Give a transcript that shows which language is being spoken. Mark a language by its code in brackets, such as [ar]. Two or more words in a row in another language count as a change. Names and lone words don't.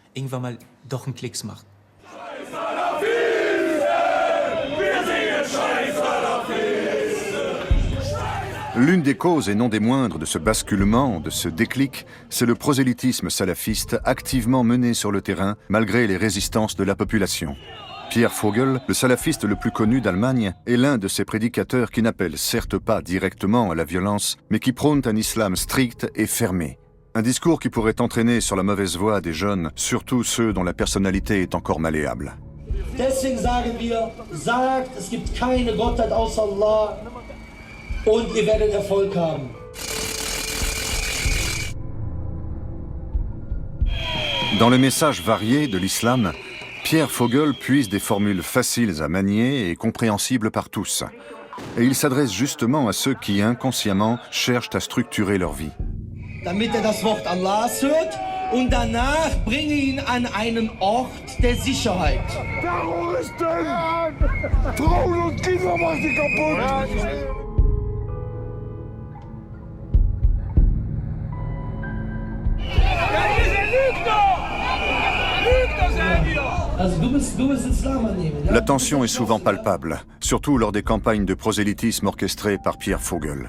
[fr] L'une des causes et non des moindres de ce basculement, de ce déclic, c'est le prosélytisme salafiste activement mené sur le terrain malgré les résistances de la population. Pierre Vogel, le salafiste le plus connu d'Allemagne, est l'un de ces prédicateurs qui n'appellent certes pas directement à la violence, mais qui prônent un islam strict et fermé. Un discours qui pourrait entraîner sur la mauvaise voie des jeunes, surtout ceux dont la personnalité est encore malléable. [de] Deswegen sagen wir, sagt, es gibt keine Gottheit außer Allah und ihr werdet Erfolg haben. [fr] Dans le message varié de l'islam, Pierre Vogel puise des formules faciles à manier et compréhensibles par tous. Et il s'adresse justement à ceux qui, inconsciemment, cherchent à structurer leur vie. [de] Damit das Wort Allahs hört und danach bringe ihn an einen Ort der Sicherheit. Terroristen! Frauen und Kinder machen sie kaputt! [fr] La tension est souvent palpable, surtout lors des campagnes de prosélytisme orchestrées par Pierre Vogel.